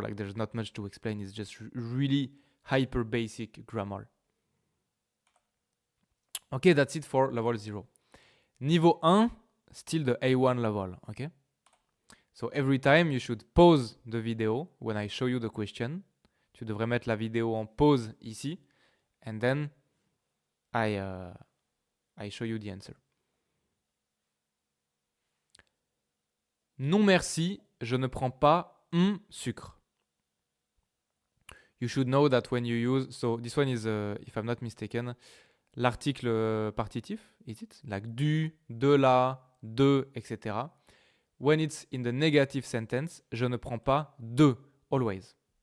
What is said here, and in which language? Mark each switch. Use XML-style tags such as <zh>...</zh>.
<en>Like, there's not much to explain. It's just really hyper basic grammar. Okay, that's it for level 0.</en> <fr>Niveau 1,</fr> <en>still the A1 level, okay? So every time you should pause the video when I show you the question.</en> <fr>Tu devrais mettre la vidéo en pause ici.</fr> <en>And then I show you the answer.</en> <fr>Non merci, je ne prends pas sucre.</fr> <en>You should know that when you use... So this one is, if I'm not mistaken,</en> <fr>l'article partitif,</fr> <en>is it? Like du, de la, de, etc. When it's in the negative sentence,</en> <fr>je ne prends pas de,</fr> <en>always.</en>